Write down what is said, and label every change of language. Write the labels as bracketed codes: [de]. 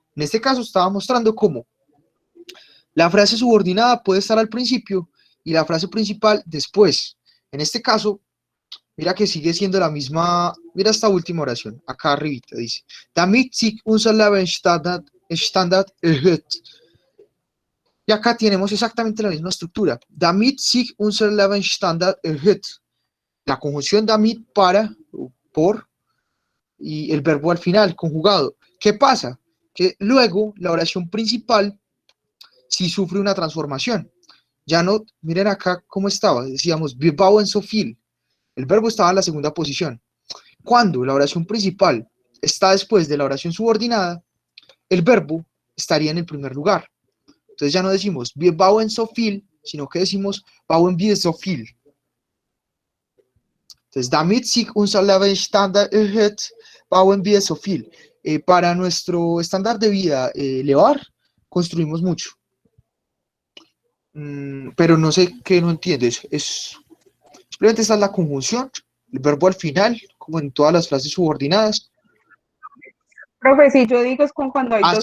[es] En este caso estaba mostrando cómo la frase subordinada puede estar al principio y la frase principal después. En este caso, mira que sigue siendo la misma. Mira esta última oración, acá arribita, dice: [de] Damit sich unser Leben Standard erhöht. [es] Y acá tenemos exactamente la misma estructura. [de] Damit sich unser Lebensstandard erhöht. [es] La conjunción damit para, por, y el verbo al final, conjugado. ¿Qué pasa? Que luego la oración principal sí sufre una transformación. Ya no, miren acá cómo estaba. Decíamos, [de] wir bauen so viel. [es] El verbo estaba en la segunda posición. Cuando la oración principal está después de la oración subordinada, el verbo estaría en el primer lugar. Entonces ya no decimos [de] wir bauen so viel, [es] sino que decimos [de] bauen wir so viel. Entonces, damit sich unser Lebensstandard erhöht, bauen wir so viel. [es] Para nuestro estándar de vida elevar, construimos mucho. Pero no sé qué no entiendes. Simplemente esta es la conjunción, el verbo al final, como en todas las frases subordinadas. Profe, sí, yo digo es con cuando hay dos